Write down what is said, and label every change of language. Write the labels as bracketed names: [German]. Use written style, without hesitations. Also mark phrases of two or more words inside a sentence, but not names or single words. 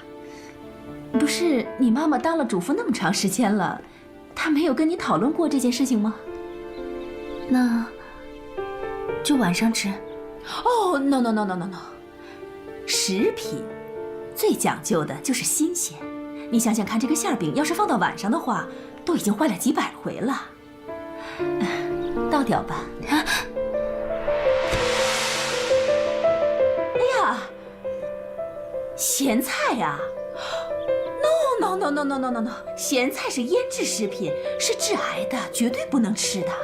[Chinese] 不是你媽媽當了主婦那麼長時間了，她沒有跟你討論過這件事情嗎？那就晚上吃。哦 ，no， 食品最講究的就是新鮮。你想想看，這個餡餅要是放到晚上的話，都已經壞了幾百回了。倒掉吧。哎呀，鹹菜呀！No， 鹹菜是醃制食品，是致癌的，絕對不能吃的。